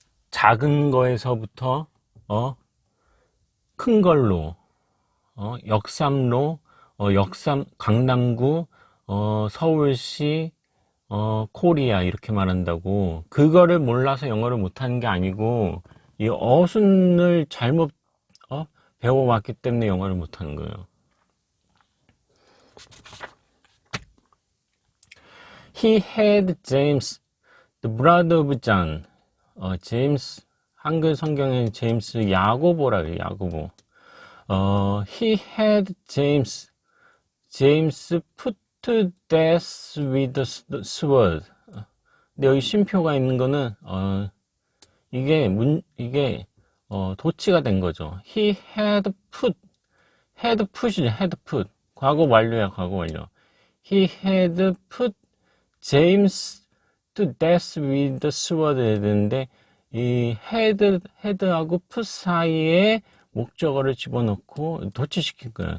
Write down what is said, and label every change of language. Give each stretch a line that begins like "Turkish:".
Korean: 작은 거에서부터 큰 걸로 역삼로 강남구 서울시 코리아 이렇게 말한다고. 그거를 몰라서 영어를 못하는 게 아니고 이 어순을 잘못 배워왔기 때문에 영어를 못하는 거예요.
English: He had James, the brother of John.
Korean: 제임스, 한글 성경에 제임스 야고보라 그래요. 야고보.
English: He had James put to death with the sword.
Korean: 근데 여기 쉼표가 있는 거는 이게 도치가 된 거죠.
English: He had put이죠. had put.
Korean: 과거 완료야, 과거 완료.
English: He had put James to death with the sword
Korean: 해야 되는데, 이 had하고 put 사이에 목적어를 집어넣고 도치시킨 거예요.